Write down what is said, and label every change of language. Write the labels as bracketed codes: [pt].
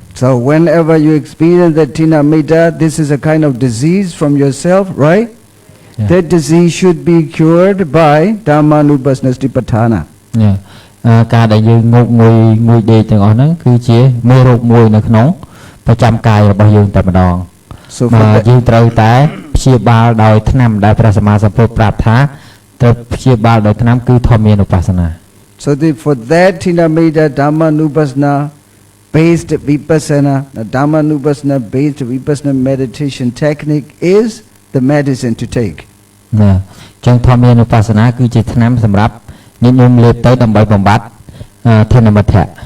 [en] So whenever you experience the Tinameta, this is a kind of disease from yourself, right? Yeah. That disease should be cured by Dhamma-nupassana-Satipatthana. Yeah. [km] ការដែលយើងងួយដេកទាំងអស់ហ្នឹងគឺជាមេរោគមួយនៅក្នុងប្រចាំកាយរបស់យើងតែម្ដង So យើងត្រូវតែព្យាបាលដោយថ្នាំដែលព្រះសម្មាសម្ពុទ្ធប្រាប់ថាត្រូវព្យាបាលដោយថ្នាំគឺធម្មានុបស្សនា [en] So for that Tinameta Dhamma-nupassana-based Vipassana, the Dhamma-nupassana-based Vipassana meditation technique is the medicine to take. [km] ណាចឹងធម្មានុបស្សនាគឺជាថ្នាំសម្រាប់ញញោមលេបទៅដើម្បីបំបត្តិថេនមិទ្ធៈ